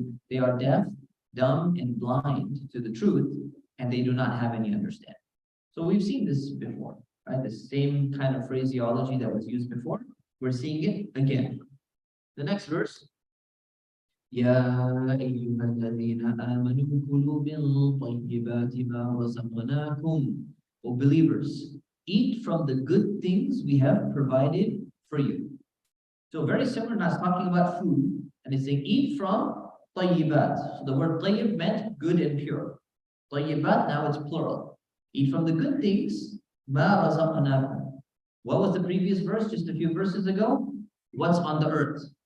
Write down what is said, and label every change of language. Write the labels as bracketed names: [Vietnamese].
[English] They are deaf, dumb, and blind to the truth, and they do not have any understanding. So we've seen this before, right? The same kind of phraseology that was used before, we're seeing it again. The next verse. [Arabic] يا أيها الذين آمنوا كلوا من طيبات ما رزقناكم. [English] O believers, eat from the good things we have provided for you. So very similar, now it's talking about food, and it's saying eat from طيبات. So the word طيب meant good and pure. طيبات, now it's plural. Eat from the good things, [Arabic] ما رزقناكم. [English] What was the previous verse just a few verses ago? What's on the earth?